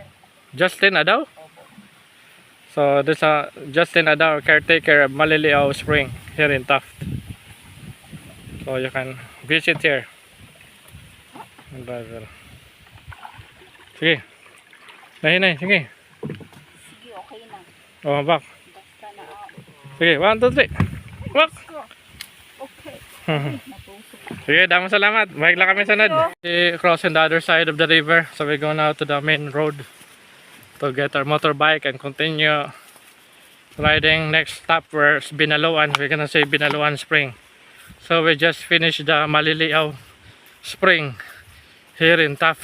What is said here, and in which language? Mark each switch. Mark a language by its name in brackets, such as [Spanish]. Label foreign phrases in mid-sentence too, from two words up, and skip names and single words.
[Filipino] Justin Adaw? Opo. [English] So there's a Justin Adaw, caretaker of Maliliao Spring here in Taft. So you can visit here. [Waray] Ang driver. Sige. Nahinay, sige. Sige, okay na. [English] Oh, back. [Waray] Basta na ako. Sige, 1, 2, 3. Back. Okay. Natusok. Sige, damang salamat. Bike lang kami sunod. [English] Crossing the other side of the river. So we go now to the main road to get our motorbike and continue riding. Next stop where Binaluan. We're gonna say Binaluan Spring. So we just finished the Maliliaw Spring here in Taft.